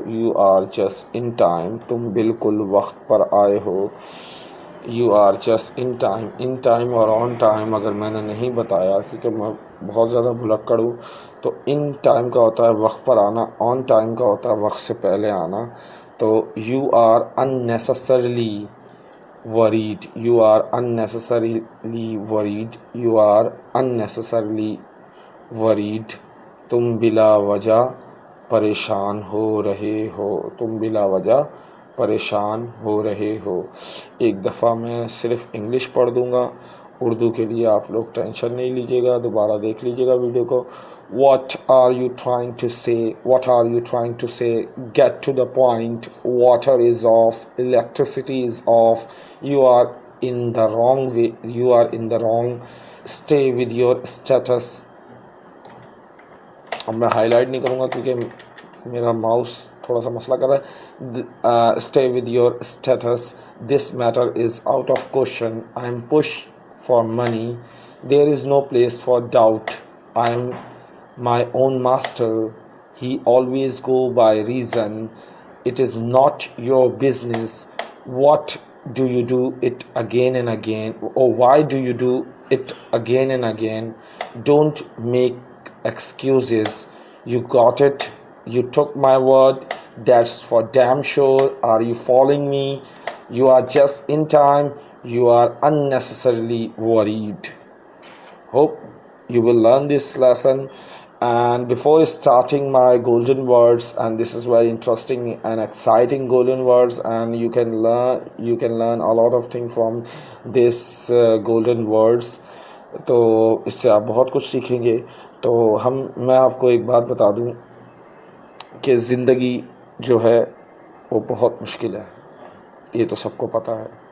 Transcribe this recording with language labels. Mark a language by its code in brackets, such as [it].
[en] You are just in time. [ur] تم بالکل وقت پر آئے ہو. [en] You are just in time. [ur] In time اور on time اگر میں نے نہیں بتایا، کیونکہ میں بہت زیادہ بھلکڑ ہوں، تو in time کا ہوتا ہے وقت پر آنا، on time کا ہوتا ہے وقت سے پہلے آنا. تو [en] you are unnecessarily worried. You are unnecessarily worried. You are unnecessarily worried. [ur] تم بلا وجہ پریشان ہو رہے ہو. تم بلا وجہ پریشان ہو رہے ہو. ایک دفعہ میں صرف انگلش پڑھ دوں گا، اردو کے لیے آپ لوگ ٹینشن نہیں لیجیے گا، دوبارہ دیکھ لیجیے گا ویڈیو کو. [en] What are you trying to say? What are you trying to say? Get to the point. Water is off. Electricity is off. You are in the wrong way. You are in the wrong. Stay with your status. [ur] اب میں high light نہیں کروں گا کیونکہ میرا mouse تھوڑا سا مسئلہ کر رہا ہے. [en] Stay with your status. This matter is out of question. I am pushed for money. There is no place for doubt. I am my own master. He always go by reason. It is not your business. What do you do it again and again? Or why do you do it again and again? Don't make excuses. You got it. You took my word. That's for damn sure. Are you following me? You are just in time. You are unnecessarily worried. Hope you will learn this lesson. And before starting my golden words, and this is very interesting and exciting golden words, and you can learn a lot of things from this golden words. [ur] تو اس سے آپ بہت کچھ سیکھیں گے. تو میں آپ کو ایک بات بتا دوں کہ زندگی جو ہے وہ بہت مشکل ہے. یہ تو سب کو پتہ ہے.